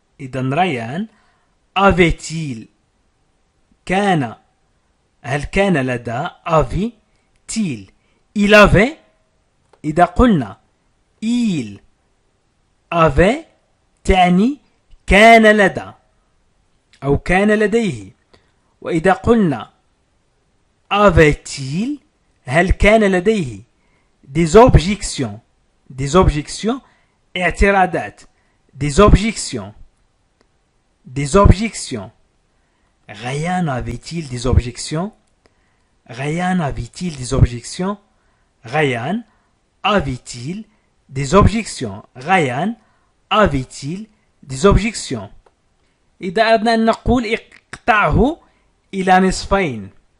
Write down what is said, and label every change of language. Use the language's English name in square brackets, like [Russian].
[Arabic] إذا ريان [French] avait-il [Arabic] كان هل كان لدى avait-il. [French] il avait [Arabic] إذا قلنا il avait تعني كان لدى أو كان لديه. وإذا قلنا [French] avait-il [Arabic] هل كان لديه [French] des objections des objections [Arabic] اعتراضات [French] des objections des objections. Ryan avait-il des objections. Ryan avait-il des objections. Ryan avait-il des objections. Ryan avait-il des objections. [Arabic] إذا أردنا أن نقول اقطعه إلى نصفين.